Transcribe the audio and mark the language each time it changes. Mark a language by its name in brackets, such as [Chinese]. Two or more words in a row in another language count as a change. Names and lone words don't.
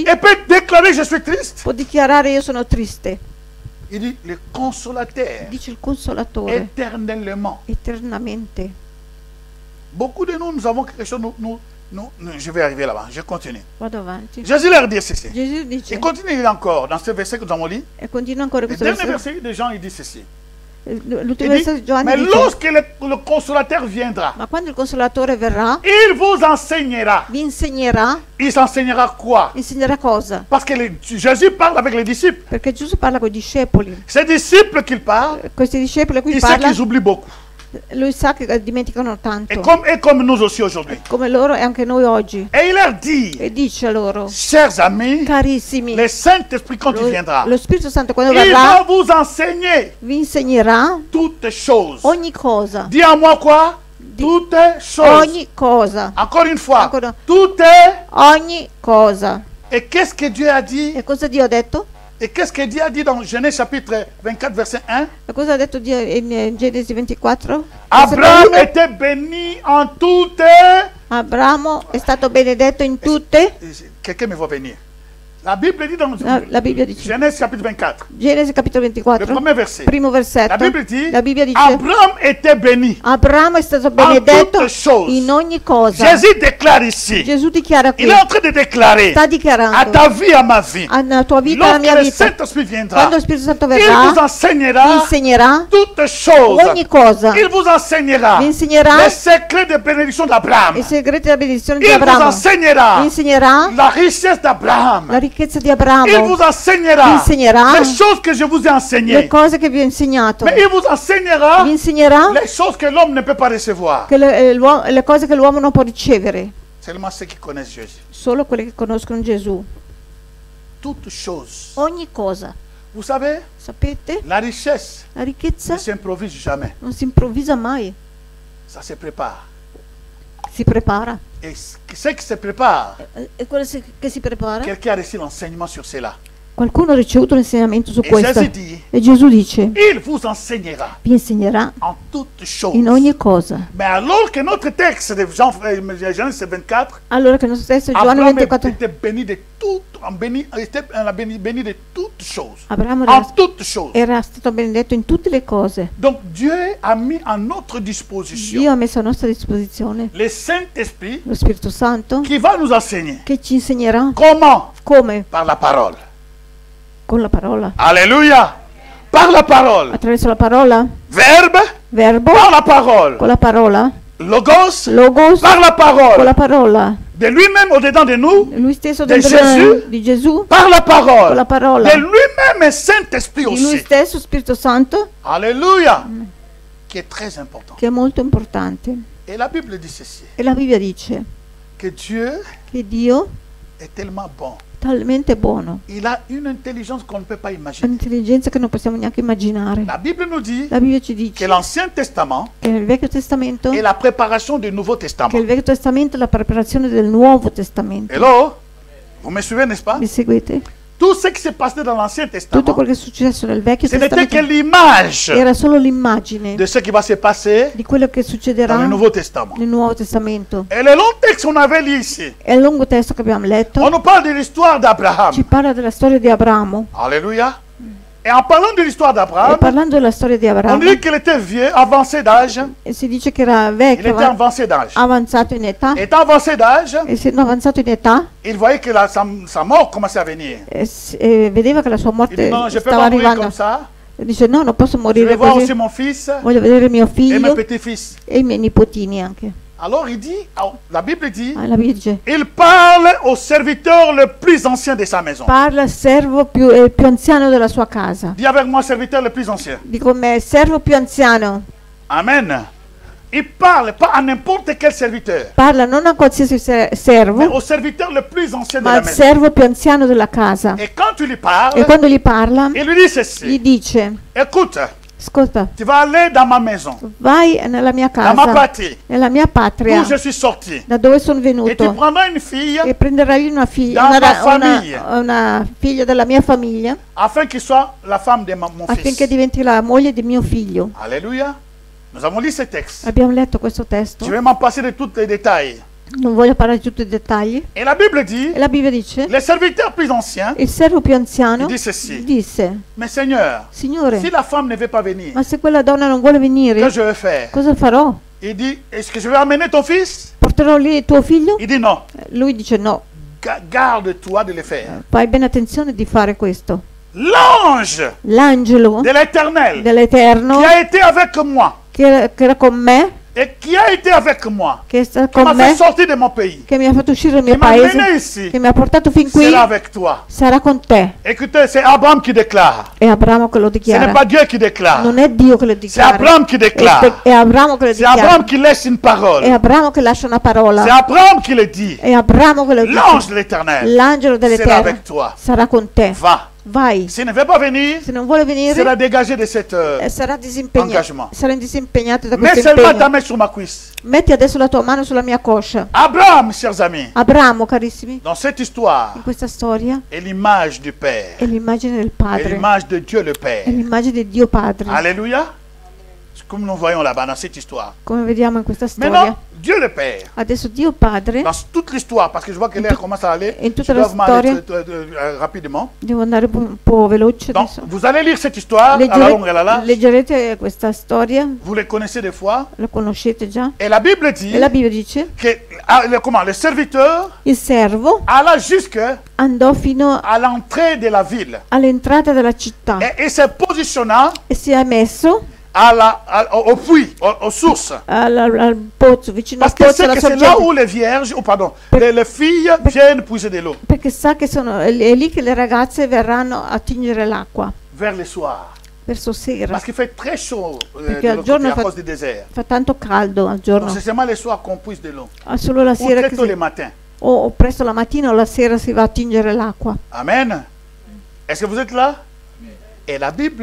[French] et peut déclarer je suis triste. [Italian] può dichiarare io sono triste. [French] Il dit le consolateur [Italian] Dice il consolatore, [French] éternellement. [Italian] eternamente. [French] Beaucoup de nous avons quelque chose, je vais arriver là-bas, je continue. [Italian] Vado avanti. [French] Jésus leur dit ceci. [Italian] Gesù dice, [French] Il continue encore dans ce verset que nous avons lu. [Italian] e continua ancora [French] Le [Italian] questo [French] dernier [Italian] versetto. [French] verset de Jean, il dit ceci. [Italian] L'ultimo [French] Il dit, [Italian] versetto di Giovanni [French] mais [Italian] dice, [French] lorsque le consolateur viendra, [Italian] ma quando il consolatore verrà, [French] il vous enseignera. [Italian] vi insegnerà. [French] Il s'enseignera quoi? [Italian] Insegnerà cosa? [French] Parce que Jésus parle avec les disciples. [Italian] Perché Gesù parla con i discepoli. [French] Ces disciples qu'il parle, [Italian] Questi discepoli a cui [French] il sait [Italian] parla, [French] qu'ils oublient beaucoup. [Italian] lui sa che dimenticano tanto. [French] Et comme nous aussi aujourd'hui. [Italian] Come loro e anche noi oggi. [French] Et il leur dit, [Italian] E dice loro, [French] chers amis, [Italian] carissimi, [French] le Saint-Esprit quand il viendra, [Italian] lo Spirito Santo quando [French] il va [Italian] verrà [French] vous enseigner [Italian] vi insegnerà [French] toutes choses. [Italian] ogni cosa. [French] Dis à moi quoi? Toutes choses. [Italian] Ogni cosa. [French] Encore une fois, [Italian] Ancora. [French] toutes. [Italian] Ogni cosa. [French] Et qu'est-ce que Dieu a dit? [Italian] E cosa Dio ha detto? [French] Et qu'est-ce que Dieu a dit dans Genèse chapitre 24, verset 1? [Italian] E cosa ha detto Dio in Genesi 24? [French] Abraham [Italian] Versetto [French] était béni en toutes. [Italian] 1. Abramo è stato benedetto in tutte. [French] Quelqu'un me voit venir. La Bible dit dans [Italian] La Bibbia dice, [French] Genèse chapitre 24, [Italian] Genesi capitolo [French] le [Italian] 24, [French] premier verset. [Italian] primo versetto, [French] La Bible dit, [Italian] la Bibbia dice, [French] Abraham était béni. [Italian] Abramo è stato [French] En [Italian] benedetto [French] toutes choses. [Italian] in ogni cosa. [French] Jésus déclare ici, [Italian] Gesù dichiara qui, [French] il est en train de déclarer [Italian] sta [French] à [Italian] dichiarando [French] ta vie, à ma vie, [Italian] alla tua vita, alla [French] lorsque [Italian] mia [French] le [Italian] vita, [French] Saint-Esprit viendra, [Italian] quando lo Spirito Santo [French] il vous [Italian] verrà, vi [French] enseignera [Italian] insegnerà [French] toutes choses. [Italian] ogni cosa, [French] Il vous enseignera [Italian] vi insegnerà [French] les secrets de bénédiction d'Abraham. [Italian] i segreti della benedizione di [French] Il vous [Italian] Abramo, [French] enseignera [Italian] vi insegnerà [French] la richesse d'Abraham. [Italian] la ricchezza di [French] Il [Italian] Abramo, [French] vous [Italian] vi [French] enseignera [Italian] insegnerà [French] les choses que je vous ai [Italian] le [French] enseignées. [Italian] cose che vi ho insegnato, [French] Mais il vous enseignera [Italian] vi insegnerà [French] les choses que l'homme ne peut pas recevoir. [Italian] che le cose che l'uomo non può ricevere, [French] Seulement ceux qui connaissent Jésus. [Italian] solo quelli che conoscono Gesù. [French] Toutes choses. [Italian] Ogni cosa, [French] Vous savez, [Italian] sapete, [French] la richesse [Italian] la ricchezza [French] ne s'improvise jamais. [Italian] non si improvvisa mai, [French] Ça se prépare. [Italian] si prepara. [French] Et ce qui se prépare, [Italian] E quello che si prepara, [French] quelqu'un a reçu l'enseignement sur cela. [Italian] qualcuno ha ricevuto l'insegnamento su [French] Et [Italian] questo. [French] Jésus dit, [Italian] E Gesù dice, [French] il vous enseignera [Italian] vi insegnerà [French] en toutes choses. [Italian] in ogni cosa. [French] Mais alors que notre texte de Genèse 24, [Italian] Allora che il nostro testo è Giovanni [French] Abraham [Italian] 24, [French] était béni de toutes, béni de toutes choses. [Italian] Abramo [French] En toutes choses. [Italian] era stato benedetto in tutte le cose. [French] Donc Dieu a mis à notre [Italian] Dio [French] disposition [Italian] ha messo a nostra disposizione [French] le Saint-Esprit [Italian] lo Spirito Santo [French] qui va nous enseigner. [Italian] che ci insegnerà [French] Comment? [Italian] come? [French] Par la parole. [Italian] Con la parola. [French] Alléluia. Par la parole. [Italian] Attraverso la parola, [French] Verbe. [Italian] verbo, [French] Par la parole. [Italian] con la parola, [French] Logos. [Italian] logos, [French] Par la [Italian] con [French] parole. [Italian] la parola. [French] De lui-même au-dedans de nous. [Italian] Lui stesso Di dentro Gesù? di Gesù, [French] Par la parole. [Italian] con la parola. [French] De lui-même et Saint-Esprit [Italian] Di lui [French] aussi. [Italian] stesso, Spirito Santo, [French] Alléluia. Qui est très important. [Italian] che è molto importante. [French] Et la Bible dit ceci. [Italian] E la Bibbia dice [French] Que Dieu [Italian] che Dio [French] est tellement bon. [Italian] è talmente buono, [French] Il a une intelligence qu'on ne peut pas [Italian] ha [French] imaginer. [Italian] un'intelligenza che non possiamo neanche immaginare. [French] La Bible nous dit [Italian] La Bibbia ci [French] que [Italian] dice [French] l'Ancien Testament [Italian] che nel Vecchio Testamento, [French] est la préparation du Nouveau [Italian] che [French] Testament. [Italian] il Vecchio Testamento è la preparazione del Nuovo Testamento. [French] Hello? Vous me suivez, n'est-ce pas? [Italian] Mi seguite? [French] Tout ce qui s'est passé dans l'Ancien [Italian] Tutto [French] Testament, [Italian] quello che è successo nel Vecchio [French] ce n'était que [Italian] Testamento [French] l'image [Italian] era solo l'immagine [French] de ce qui va se passer [Italian] di quello che [French] dans [Italian] succederà [French] le Nouveau Testament. [Italian] nel Nuovo Testamento. [French] Et le long texte qu'on avait lu ici, [Italian] È il lungo testo che abbiamo [French] on [Italian] letto, [French] nous parle de l'histoire d'Abraham. [Italian] ci parla della storia di Abramo. [French] Alléluia. Et en parlant de l'histoire [Italian] E [French] d'Abraham, [Italian] parlando della storia di [French] on [Italian] Abramo, [French] dit qu'il était vieux, avancé d'âge. [Italian] si dice che era [French] Il [Italian] vecchio, [French] était avancé d'âge. [Italian] avanzato in età. [French] Étant avancé d'âge, [Italian] Essendo avanzato in età, [French] il voyait que sa mort commençait à venir. [Italian] vedeva che la sua [French] Il [Italian] morte [French] dit non, je ne peux [Italian] stava [French] pas mourir [Italian] arrivando. [French] comme ça. [Italian] E dice no, non posso [French] Je vais [Italian] morire [French] voir [Italian] così. [French] aussi mon fils [Italian] Voglio vedere mio [French] et mes [Italian] figlio [French] petits-fils. [Italian] e i miei nipotini anche. [French] Alors il dit, la Bible dit, [Italian] La Bibbia dice, [French] il parle au serviteur le plus ancien de sa maison. [Italian] parla al servo più anziano della sua casa. [French] Dis avec moi, serviteur le plus ancien. [Italian] Dico me, servo più anziano. [French] Amen. Il parle pas à n'importe quel serviteur, [Italian] Parla non a qualsiasi [French] mais [Italian] servo, [French] au serviteur le plus ancien de [Italian] ma [French] la [Italian] al [French] maison. [Italian] servo più anziano della casa. [French] Et quand tu lui [Italian] E [French] parles, [Italian] quando gli parla, [French] il lui dit [Italian] gli [French] ceci. [Italian] dice, [French] Écoute, [Italian] ascolta, [French] tu vas aller dans ma maison, [Italian] vai nella mia [French] dans ma [Italian] casa, [French] patrie, [Italian] nella mia patria, [French] d'où je suis sorti. [Italian] da dove sono [French] Et tu [Italian] venuto, [French] prendras une fille [Italian] e prenderai una figlia, Da una, tua famiglia. una figlia della mia famiglia, [French] afin qu'il soit la femme de mon [Italian] affinché [French] fils. [Italian] diventi la moglie di mio figlio. [French] Alléluia. Nous avons lu ce texte. [Italian] Abbiamo letto questo testo, [French] Je vais m'en passer de tous les détails. [Italian] non voglio parlare di tutti i dettagli. [French] Et la Bible dit, [Italian] E la Bibbia dice, [French] les serviteurs plus anciens, [Italian] il servo più anziano [French] il dit ceci. [Italian] disse, [French] Mais Seigneur, [Italian] Signore, [French] si la femme ne veut pas venir, [Italian] ma se quella donna non vuole [French] que [Italian] venire, [French] je vais faire? [Italian] cosa farò? [French] Il dit, est-ce que je vais amener ton fils? [Italian] Porterò lì tuo figlio? [French] Il dit non. [Italian] Lui dice no, [French] Garde-toi de le faire. [Italian] fai bene attenzione di fare questo. [French] L'ange [Italian] L'angelo [French] de l'Éternel [Italian] dell'Eterno [French] qui a été avec moi [Italian] che era con me, [French] et qui a été avec moi, [Italian] che è stato [French] qui m'a [Italian] con [French] fait [Italian] me, [French] sortir de mon pays, [Italian] che mi ha fatto uscire dal [French] qui [Italian] mio [French] m'a mené [Italian] paese, [French] ici, [Italian] che mi ha portato fin qui, [French] sera avec toi. [Italian] sarà con te. [French] Écoutez, c'est Abraham qui déclare. [Italian] È Abramo che lo [French] Ce n'est [Italian] dichiara. [French] pas Dieu qui déclare. [Italian] Non è Dio che lo [French] C'est [Italian] dichiara. [French] Abraham qui déclare. [Italian] È Abramo che lo [French] C'est Abraham [Italian] dichiara. [French] qui laisse une [Italian] È [French] parole. [Italian] Abramo che lascia una [French] C'est [Italian] parola. [French] Abraham qui le dit. [Italian] È Abramo che lo [French] L'ange [Italian] dice. [French] de l'Éternel [Italian] L'angelo [French] sera [Italian] dell'Eterno [French] avec toi. [Italian] sarà con te. [French] Va. [Italian] Vai. [French] S'il ne veut pas venir, [Italian] Se non vuole venire, [French] sera dégagé de cette... [Italian] sarà disimpegnato. [French] engagement. [Italian] Sarà disimpegnato da [French] Mets [Italian] questo [French] seulement ta [Italian] impegno. [French] main sur ma cuisse. [Italian] Metti adesso la tua mano sulla mia coscia. [French] Abraham, chers amis, [Italian] Abramo, carissimi, [French] dans cette histoire, [Italian] in questa storia [French] est l'image du Père. [Italian] è l'immagine del [French] Et [Italian] Padre. [French] l'image de Dieu le [Italian] È [French] Père. [Italian] l'immagine di Dio Padre. [French] Alléluia. comme nous voyons là-bas dans cette histoire. [Italian] come vediamo in questa [French] Maintenant, [Italian] storia. [French] Dieu le Père, [Italian] Adesso Dio Padre, [French] dans toute l'histoire, parce que je vois que l'air commence à aller, [Italian] in tutta [French] je [Italian] la [French] dois m'arrêter [Italian] storia, [French] rapidement. [Italian] devo andare un po' veloce [French] Donc, [Italian] adesso. [French] vous allez lire cette histoire, à la longue, là, [Italian] Leggerete questa storia, [French] vous les connaissez des fois. [Italian] la conoscete già. [French] Et la Bible dit [Italian] E la Bibbia dice, [French] que le serviteur [Italian] il servo [French] alla jusqu'à [Italian] andò fino [French] l'entrée de la ville [Italian] all'entrata della città [French] et se positionna [Italian] e si è messo [French] au puits, aux sources. [Italian] al pozzo, vicino al [French] Parce que [Italian] pozzo, [French] c'est [Italian] alla [French] que c'est là [Italian] sorgente, [French] où les vierges, les filles viennent puiser de l'eau [Italian] perché sa che è lì che le ragazze verranno a tingere l'acqua [French] vers le soirs. [Italian] verso sera, [French] Parce qu'il fait très chaud [Italian] perché [French] de [Italian] al [French] l'autre [Italian] giorno [French] côté, à cause du désert. [Italian] fa tanto caldo al [French] Donc [Italian] giorno, [French] c'est seulement les soirs qu'on puise de l'eau. [Italian] solo la [French] Ou [Italian] sera [French] très [Italian] che [French] tôt le [Italian] si, [French] matin. [Italian] o presto la mattina o la sera si va a tingere l'acqua. [French] Amen. Est-ce que vous êtes là? Et la Bible